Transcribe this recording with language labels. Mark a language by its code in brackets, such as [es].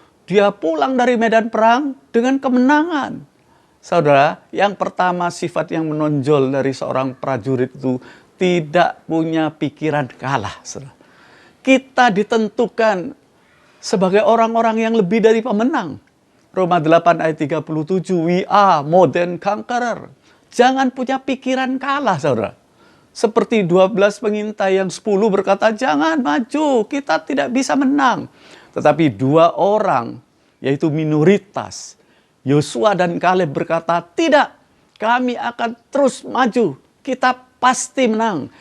[id] Dia pulang dari medan perang dengan kemenangan. Saudara, yang pertama sifat yang menonjol dari seorang prajurit itu tidak punya pikiran kalah. Saudara. Kita ditentukan sebagai orang-orang yang lebih dari pemenang. [en] Roma 8 ayat 37, we are more than conqueror. [id] Jangan punya pikiran kalah, saudara. Seperti 12 pengintai yang 10 berkata, jangan maju, kita tidak bisa menang. Tetapi 2 orang, yaitu minoritas, Yosua dan Kaleb berkata, tidak, kami akan terus maju, kita pasti menang.